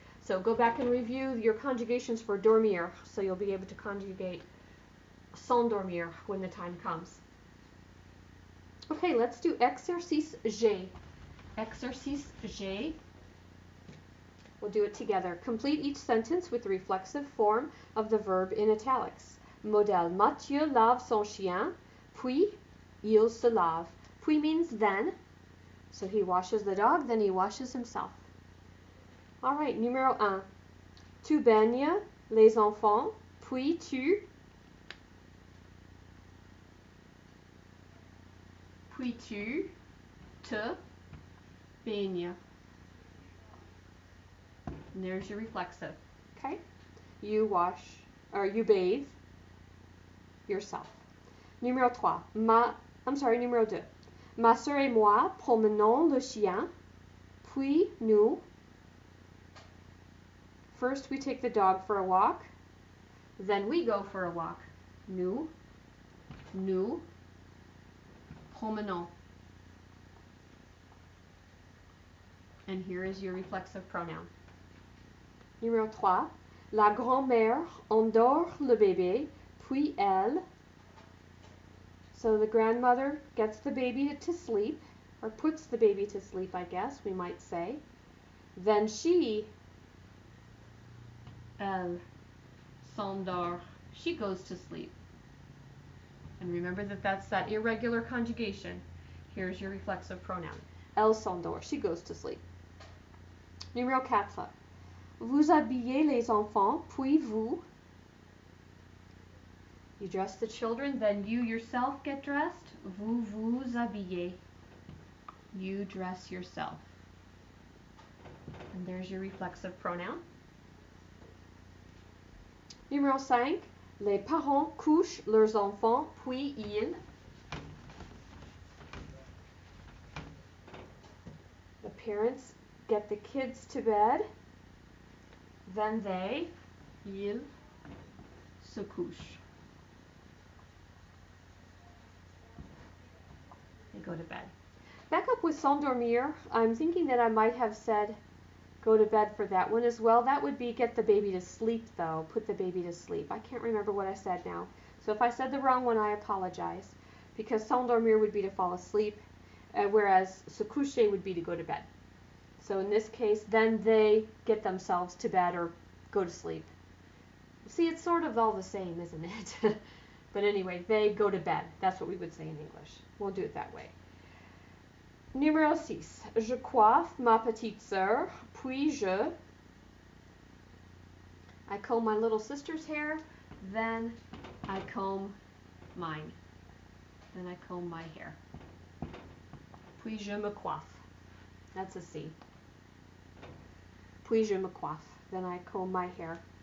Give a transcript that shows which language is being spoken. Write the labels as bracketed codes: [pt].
[en] So go back and review your conjugations for dormir so you'll be able to conjugate s'endormir when the time comes. Okay, let's do exercice G. Exercice G. We'll do it together. Complete each sentence with the reflexive form of the verb in italics. [fr] Modèle. Mathieu lave son chien, puis il se lave. [en] Puis means then. So he washes the dog, then he washes himself. All right, [fr] numéro 1. Tu baignes les enfants, puis tu te baignes. [en] And there's your reflexive. Okay? You wash, or you bathe yourself. [fr] Numéro 3. Numéro 2. Ma sœur et moi promenons le chien, puis nous. [en] First we take the dog for a walk, then we go for a walk. [fr] Nous promenons. [en] And here is your reflexive pronoun. [fr] Numéro 3. La grand-mère endort le bébé, puis elle. [en] So the grandmother gets the baby to sleep, or puts the baby to sleep, I guess we might say. Then she, [fr] elle s'endort, [en] she goes to sleep. And remember that that's that irregular conjugation. Here's your reflexive pronoun. [fr] Elle s'endort, [en] she goes to sleep. [fr] Numéro 4. Vous habillez les enfants, puis vous. [en] You dress the children, then you yourself get dressed. [fr] Vous vous habillez. [en] You dress yourself. And there's your reflexive pronoun. [fr] Numéro 5. Les parents couchent leurs enfants, puis ils. [en] The parents get the kids to bed, then [fr] ils se couchent. [en] They go to bed. Back up with s'endormir. I'm thinking that I might have said go to bed for that one as well. That would be get the baby to sleep, though. Put the baby to sleep. I can't remember what I said now. So if I said the wrong one, I apologize. Because s'endormir would be to fall asleep, whereas se coucher would be to go to bed. So in this case, then they get themselves to bed or go to sleep. See, it's sort of all the same, isn't it? But anyway, they go to bed. That's what we would say in English. We'll do it that way. [fr] Numéro 6. [en] Je coiffe ma petite sœur, puis je. I comb my little sister's hair, then I comb mine. Then I comb my hair. [fr] Puis je me coiffe. [en] That's a C. [fr] Puis je me coiffe. [en] Then I comb my hair.